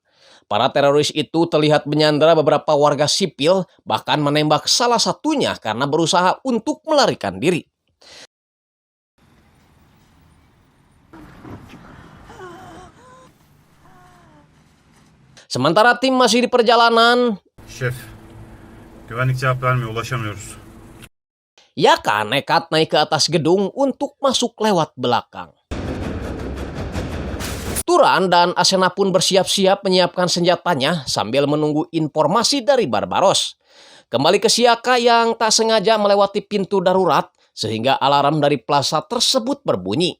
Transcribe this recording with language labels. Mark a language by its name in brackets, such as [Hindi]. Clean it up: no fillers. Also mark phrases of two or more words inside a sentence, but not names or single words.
[Indonesian] Para teroris itu terlihat menyandera beberapa warga sipil, bahkan menembak salah satunya karena berusaha untuk melarikan diri. Sementara tim masih di perjalanan, [Turkish] Şef, güvenlik cevap vermiyor, ulaşamıyoruz. [Indonesian] Yaka nekat naik ke atas gedung untuk masuk lewat belakang. Turan dan Asena pun bersiap-siap menyiapkan senjatanya sambil menunggu informasi dari Barbaros. Kembali ke Yaka yang tak sengaja melewati pintu darurat sehingga alarm dari plaza tersebut berbunyi.